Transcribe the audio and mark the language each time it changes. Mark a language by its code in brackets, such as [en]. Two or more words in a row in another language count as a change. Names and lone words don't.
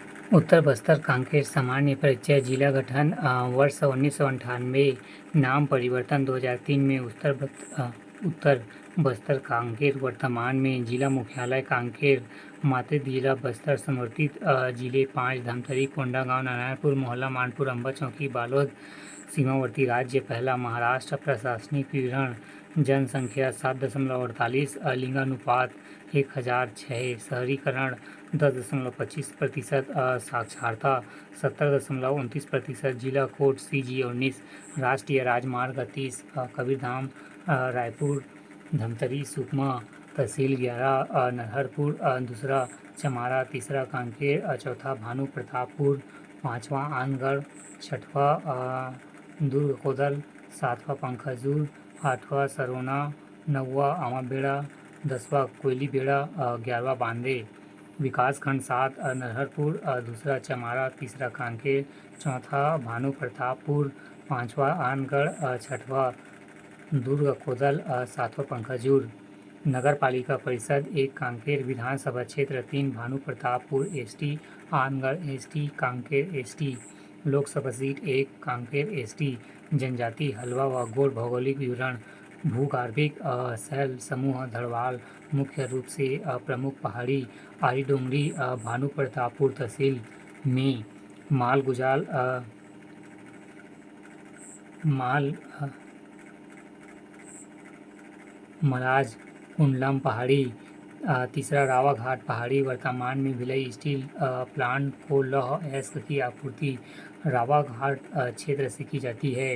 [hi] उत्तर बस्तर कांकेर सामान्य परिचय जिला गठन वर्ष 1998 नाम परिवर्तन 2003 में उत्तर बस्तर कांकेर वर्तमान में जिला मुख्यालय कांकेर मातृ जिला बस्तर समर्थित जिले 5 धमतरी कोंडागांव नारायणपुर मोहल्ला मानपुर अम्बा चौकी बालोद सीमावर्ती राज्य पहला महाराष्ट्र प्रशासनिक विवरण जनसंख्या 7.48 लिंगानुपात 1006 शहरीकरण 10.25% साक्षरता 70.29% जिला कोड CG19 राष्ट्रीय राजमार्ग 30 कबीरधाम रायपुर धमतरी सुकमा तहसील 11 नरहरपुर दूसरा चमारा तीसरा कांकेर चौथा भानु प्रतापपुर पाँचवा आनगढ़ छठवा दुर्ग कोदल सातवां पंखाजूर आठवां सरोना नौवा आमाबेड़ा 10वां कोयली बेड़ा 11वां बांदे विकासखंड 7 नरहरपुर दूसरा चमारा तीसरा कांकेर चौथा भानु प्रतापपुर पाँचवा आनगढ़ छठवा दुर्ग कोदल सातवां पंखाजूर नगर पालिका परिषद 1 कांकेर विधानसभा क्षेत्र 3 भानु प्रतापपुर ST आनगढ़ ST कांकेर ST लोकसभा सीट 1 कांकेर ST जनजाति हलवा व गोड़ भौगोलिक विवरण भूगर्भिक शैल समूह धड़वाल मुख्य रूप से प्रमुख पहाड़ी आरी डोंगरी भानु प्रतापपुर तहसील में माल गुजाल मलाज कुंडलम पहाड़ी तीसरा रावा घाट पहाड़ी वर्तमान में भिलाई स्टील प्लांट को लौह अयस्क की आपूर्ति रावा घाट क्षेत्र से की जाती है।